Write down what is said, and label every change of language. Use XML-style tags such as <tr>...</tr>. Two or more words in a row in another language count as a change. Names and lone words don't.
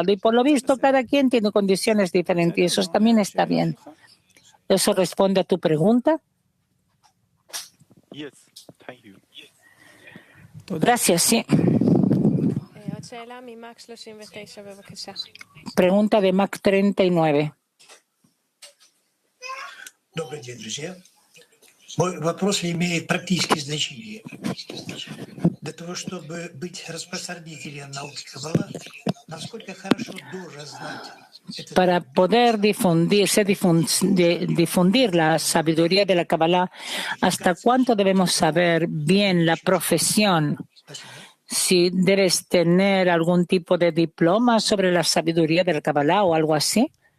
<es>Y por lo visto, cada quien tiene condiciones diferentes y eso también está bien. ¿Eso responde a tu pregunta? Gracias, sí. Pregunta de Mac 39.</es> <ru>Добрый день, друзья. Мой вопрос имеет практическое значение. Для того, чтобы быть распространителем науки Каббала, насколько хорошо должен знать</ru> <es>para poder difundir la sabiduría de la Kabbalah, ¿hasta cuánto debemos saber bien la profesión? Si debes tener algún tipo de diploma sobre la sabiduría de la Kabbalah o algo así.</es>